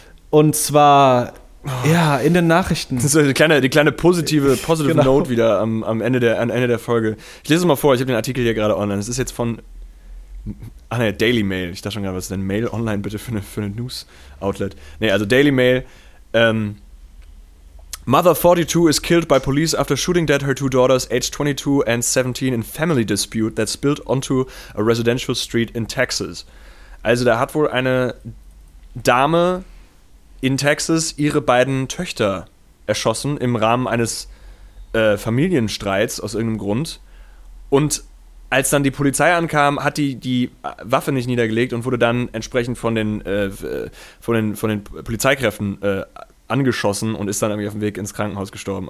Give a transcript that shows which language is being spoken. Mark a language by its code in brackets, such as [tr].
[de] Und zwar, in den Nachrichten. Das ist die kleine positive genau. Note wieder am Ende der Folge. Ich lese es mal vor, ich habe den Artikel hier gerade online. Es ist jetzt von. Daily Mail. Ich dachte schon gerade, was ist denn Mail online bitte für eine News-Outlet? Nee, also Daily Mail. [en] Mother 42 is killed by police after shooting dead her two daughters, aged 22 and 17, in family dispute that spilled onto a residential street in Texas. [de] Also da hat wohl eine Dame in Texas ihre beiden Töchter erschossen im Rahmen eines Familienstreits aus irgendeinem Grund. Und als dann die Polizei ankam, hat die die Waffe nicht niedergelegt und wurde dann entsprechend von den Polizeikräften angeschossen und ist dann irgendwie auf dem Weg ins Krankenhaus gestorben.